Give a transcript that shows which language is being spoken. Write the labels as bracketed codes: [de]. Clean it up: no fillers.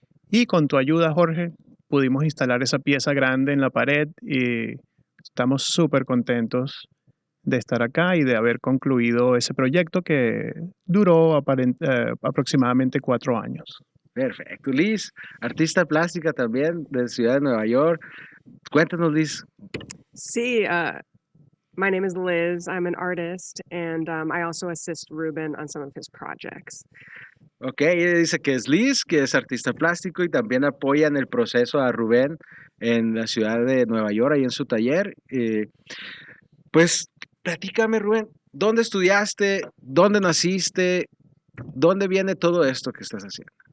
[es] Y con tu ayuda, Jorge, pudimos instalar esa pieza grande en la pared y estamos súper contentos de estar acá y de haber concluido ese proyecto que duró aproximadamente 4 años. Perfecto. Liz, artista plástica también de Ciudad de Nueva York. Cuéntanos, Liz. Sí, [en] my name is Liz. I'm an artist, and I also assist Ruben on some of his projects. [es] Ok, ella dice que es Liz, que es artista plástico y también apoya en el proceso a Rubén en la ciudad de Nueva York, ahí en su taller. Pues platícame, Rubén, ¿dónde estudiaste? ¿Dónde naciste? ¿Dónde viene todo esto que estás haciendo?